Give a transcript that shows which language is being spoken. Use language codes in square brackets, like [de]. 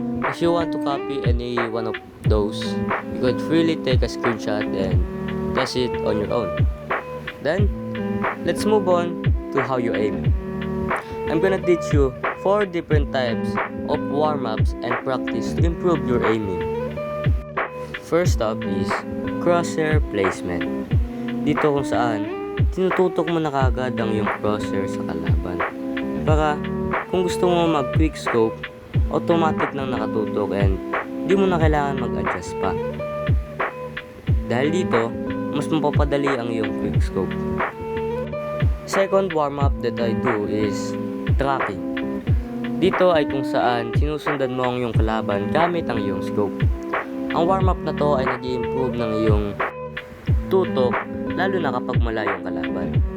[en] If you want to copy any one of those, you could freely take a screenshot and test it on your own. Then, let's move on to how you aim. I'm gonna teach you 4 different types of warm-ups and practice to improve your aiming. First up is crosshair placement. [tl] Dito kung saan, tinututok mo na kagad ang iyong crosshair sa kalaban. Para kung gusto mo mag-quick scope, automatic nang nakatutok and di mo na kailangan mag-adjust pa. Dahil dito, mas mapapadali ang iyong quick scope. [en] Second warm-up that I do is tracking. [tl] Dito ay kung saan sinusundan mo ang iyong kalaban gamit ang iyong scope. Ang warm-up na to ay nag-i-improve ng iyong tutok lalo na kapag malayo ang kalaban.